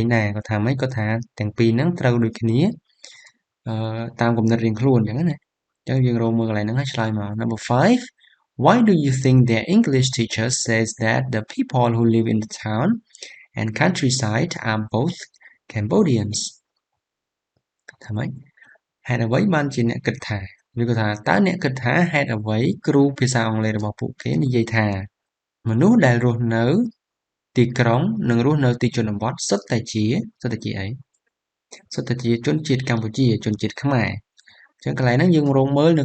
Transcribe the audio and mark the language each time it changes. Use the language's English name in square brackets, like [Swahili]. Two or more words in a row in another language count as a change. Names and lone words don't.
[Khmer] ដែរគាត់ថាម៉េចគាត់ថាទាំងពីរហ្នឹងត្រូវដូចគ្នាតាមគំនិតរៀងខ្លួនចឹងណាចឹងយើងរកមើលកន្លែងហ្នឹងហើយឆ្លើយមក [English] Number 5 Why do you think their English teacher says that the people who live in the town and countryside are both Cambodians [Khmer] ថាម៉េចហេតុអ្វីបានជាអ្នកគិតថាឬក៏ថាតើអ្នកគិតថាហេតុអ្វីគ្រូភាសាអង់គ្លេសរបស់ពួកគេនិយាយថាមនុស្សដែលរស់នៅទី ក្រុងនិងរស់នៅទីជនបទសុទ្ធតែជាអីសុទ្ធតែជាជនជាតិកម្ពុជាជនជាតិខ្មែរអញ្ចឹងកន្លែងហ្នឹងយើងរកមើលនៅ